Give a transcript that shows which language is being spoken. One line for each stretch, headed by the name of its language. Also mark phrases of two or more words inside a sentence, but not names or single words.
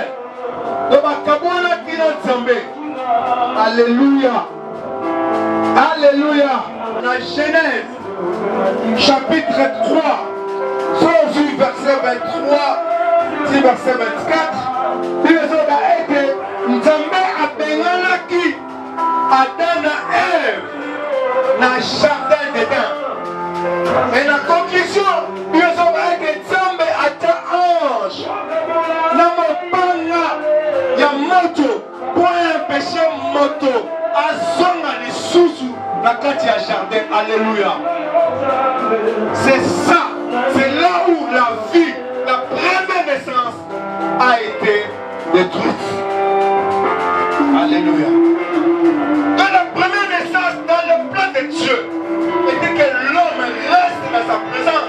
French: Donc, alléluia. Alléluia. La Genèse, chapitre 3, soit verset 23, verset 24, il a été
Lingala: Nzambe abenganaki Adam na Ève na
French: jardin d'Éden. Et la conclusion, il a été
Lingala: Nzambe ata ange na mopanga ya moto
French: pour empêcher
Lingala: moto azonga lisusu na kati ya jardin.
French: Alléluia. C'est ça, c'est là où la vie, la première naissance a été détruite. Alléluia. Dans la première naissance, dans le plan de Dieu, était que l'homme reste dans sa présence.